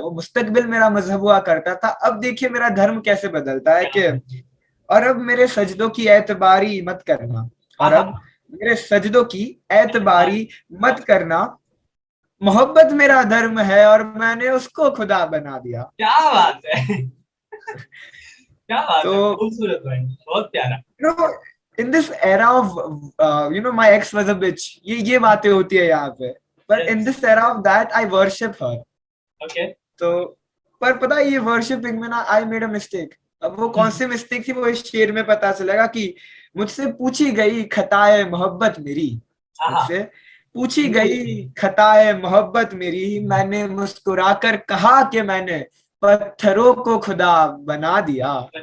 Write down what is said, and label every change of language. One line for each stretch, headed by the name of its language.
Hindi: वो मुस्तकबिल मेरा मजहब हुआ करता था, अब देखिए मेरा धर्म कैसे बदलता है कि और अब मेरे सजदों की एतबारी मत करना, और अब मेरे सजदों की एतबारी मत करना, मोहब्बत मेरा धर्म है और मैंने उसको खुदा बना दिया। क्या बात है, क्या बात है, खूबसूरत भाई, बहुत प्यारा।
English: In this era of my ex was a bitch,
Hindi: ये बातें होती है यहाँ पे,
English: but in this era of that I worship her. Okay.
Hindi: तो पर पता है, ये वर्शिपिंग में ना
English: I made a mistake.
Hindi: अब वो कौन सी मिस्टेक थी वो इस शेर में पता चलेगा। कि मुझसे पूछी गई खताए मोहब्बत मेरी, मुझसे पूछी गई खताए मोहब्बत मेरी, मैंने मुस्कुराकर कहा कि मैंने पत्थरों को खुदा बना दिया।